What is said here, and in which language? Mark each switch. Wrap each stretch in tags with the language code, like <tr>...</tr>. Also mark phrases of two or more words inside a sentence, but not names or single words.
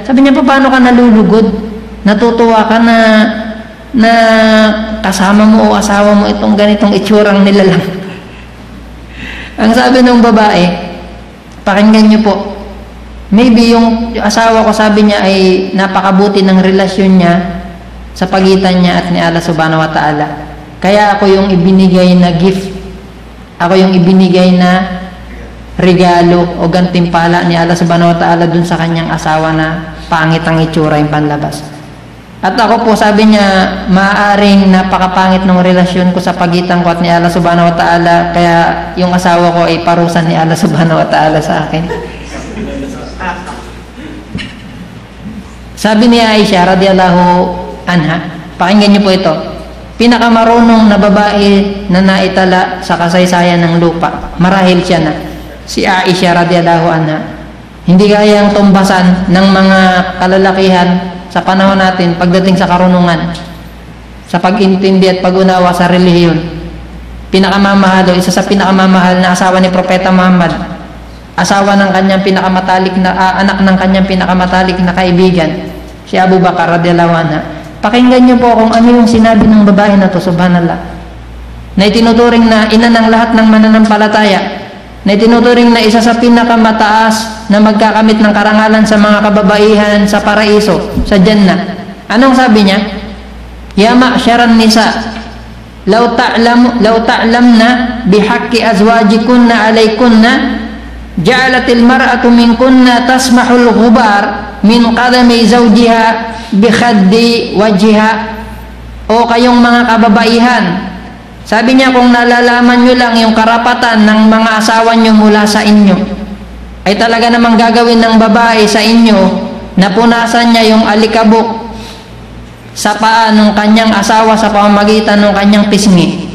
<tl>Sabi niya, paano ka nalulugod? Natutuwa ka na kasama mo o asawa mo itong ganitong itsurang nilalang. Ang sabi ng babae, pakinggan niyo po, maybe yung asawa ko, sabi niya, ay napakabuti ng relasyon niya sa pagitan niya at ni Allah</tl> <ar>سبحانه وتعالى.</ar> <tl>Kaya ako yung ibinigay na gift, ako yung ibinigay na regalo o gantimpala ni Allah</tl> <ar>سبحانه وتعالى</ar> <tl>dun sa kanyang asawa na pangit ang itsura, yung panlabas. At ako po, sabi niya, maaaring napakapangit ng relasyon ko sa pagitan ko at ni Allah</tl> <ar>سبحانه وتعالى,</ar> <tl>kaya yung asawa ko ay parusan ni Allah</tl> <ar>سبحانه وتعالى</ar> <tl>sa akin. Sabi ni Aisha</tl> <ar>رضي الله عنها,</ar> <tl>pakinggan niyo po ito, pinakamarunong na babae na naitala sa kasaysayan ng lupa, marahil siya na, si Aisha</tl> <ar>رضي الله عنها.</ar> <tl>Hindi kayang tumbasan ng mga kalalakihan sa panahon natin pagdating sa karunungan, sa pag-intindi at pag-unawa sa relihiyon. Pinakamamahal o isa sa pinakamamahal na asawa ni Propeta Muhammad, asawa ng kanyang pinakamatalik na anak ng kanyang pinakamatalik na kaibigan, si Abu Bakar</tl> <ar>رضي الله عنها.</ar> <tl>Pakinggan niyo po kung ano yung sinabi ng babae na to, subhanallah, na itinuturing na ina ng lahat ng mananampalataya, na itinuturing na isa sa pinakamataas na magkakamit ng karangalan sa mga kababaihan sa paraiso, sa Jannah. Anong sabi niya?</tl> <ar>يا معشر النساء لو تعلمن بحق أزواجكن عليكن لجعلت المرأة منكن تمسح الغبار من قدمي زوجها بخد وجهها.</ar> <tl>O kayong mga kababaihan, sabi niya, kung nalalaman nyo lang yung karapatan ng mga asawa nyo mula sa inyo, ay talaga namang gagawin ng babae sa inyo na punasan niya yung alikabok sa paa ng kanyang asawa sa pamamagitan ng kanyang pisngi.</tl>